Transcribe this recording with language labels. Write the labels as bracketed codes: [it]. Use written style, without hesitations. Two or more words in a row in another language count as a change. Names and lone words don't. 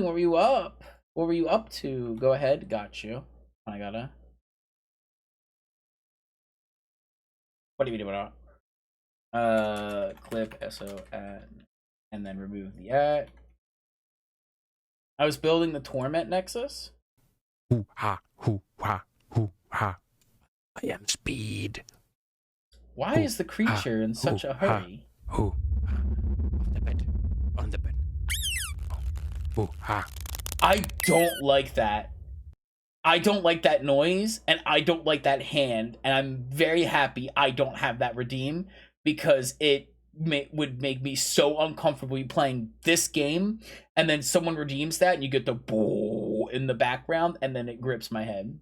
[en] What were you up? What were you up to? Go ahead. Got you. I gotta. What are you doing? Clip so at, and then remove the at. I was building the Torment Nexus. Hoo ha, hoo ha, hoo ha. I am speed. Why is the creature in such a hurry? Hoo. On the bed. On the bed. Hoo ha. I don't like that. I don't like that noise, and I don't like that hand, and I'm very happy I don't have that redeem, because it would make me so uncomfortable playing this game, and then someone redeems that, and you get the boo in the background, and then it grips my head.